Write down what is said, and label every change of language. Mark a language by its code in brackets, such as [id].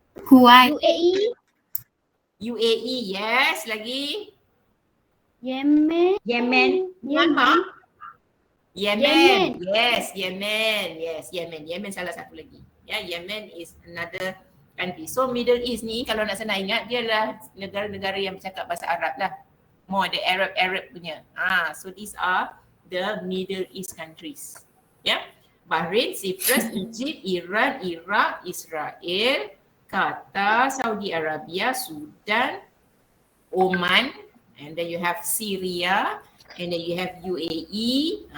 [en] Kuwait, UAE, yes, [ms] lagi. [en] Yemen, Yemen, Myanmar. Yemen. Yes, Yemen. Yes, Yemen. [ms] Yemen salah satu lagi. [en] Ya, Yemen is another country. [ms] So Middle East ni kalau nak senang ingat dia adalah negara-negara yang bercakap bahasa Arab lah. [en] More the Arab punya. So these are the Middle East countries. Ya. Bahrain, Cyprus, Egypt, Iran, Iraq, Israel, Qatar, Saudi Arabia, Sudan, Oman, and then you have Syria, and then you have UAE.